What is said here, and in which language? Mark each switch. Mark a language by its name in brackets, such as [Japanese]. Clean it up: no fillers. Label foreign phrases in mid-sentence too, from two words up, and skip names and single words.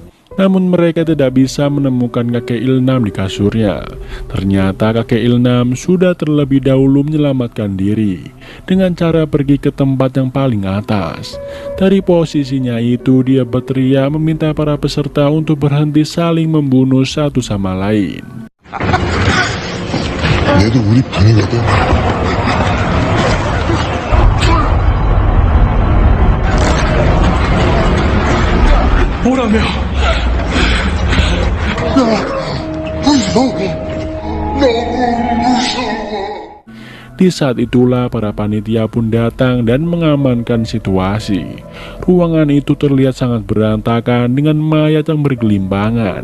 [Indonesian] Namun mereka tidak bisa menemukan kakek Ilnam di kasurnya. Ternyata kakek Ilnam sudah terlebih dahulu menyelamatkan diri dengan cara pergi ke tempat yang paling atas. Dari posisinya itu dia berteriak meminta para peserta untuk berhenti saling membunuh satu sama lain. [Korean] 얘도 우리 방해거든. 뭐라며? [Indonesian] Di saat itulah para panitia pun datang dan mengamankan situasi. Ruangan itu terlihat sangat berantakan dengan mayat yang bergelimpangan.